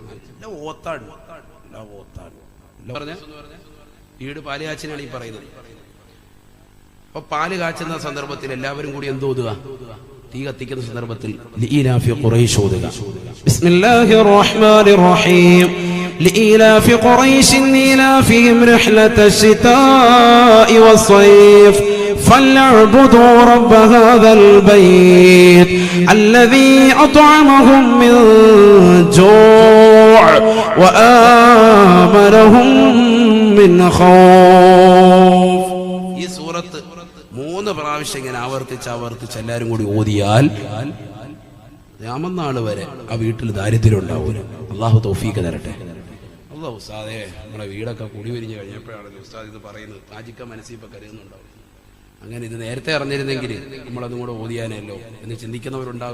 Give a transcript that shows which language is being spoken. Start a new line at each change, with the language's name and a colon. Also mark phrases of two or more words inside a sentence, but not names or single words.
Malayalam: വീട് പാല് കാച്ചിനാണ് ഈ പറയുന്നത്. അപ്പൊ പാല് കാച്ചുന്ന സന്ദർഭത്തിൽ എല്ലാവരും കൂടി എന്തോതുക? തീ കത്തിക്കുന്ന സന്ദർഭത്തിൽ ലീലാഫി ഖുറൈശ് ഓതുക.
Arabic: بسم الله الرحمن الرحيم. لإيلاف قريش إيلافهم رحلة الشتاء والصيف فليعبدوا رب هذا البيت الذي أطعمهم من جوع وآمنهم من خوف.
Malayalam: ഈ സൂറത്ത് 3 പ്രാവശ്യം ഇങ്ങനെ ആവർത്തിച്ച് എല്ലാവരും കൂടി ഓതിയാൽ യാമനാൾ വരെ ആ വീട്ടിൽ ദാരിദ്ര്യം ഉണ്ടാവൂല. അള്ളാഹു തൗഫീഖ് തരട്ടെ. അല്ലാഹു ഉസ്താദേ, നമ്മുടെ വീടൊക്കെ കൂടി വരിഞ്ഞ് കഴിഞ്ഞപ്പോഴാണ് ഉസ്താദ് ഇത് പറയുന്നത്. താജിക്ക മനസ്സിൽ ഇപ്പൊ കരുതുന്നുണ്ടാവും. അങ്ങനെ ഇത് നേരത്തെ അറിഞ്ഞിരുന്നെങ്കിൽ നമ്മളതും കൂടെ ഓതിയാനല്ലോ എന്ന് ചിന്തിക്കുന്നവരുണ്ടാകും.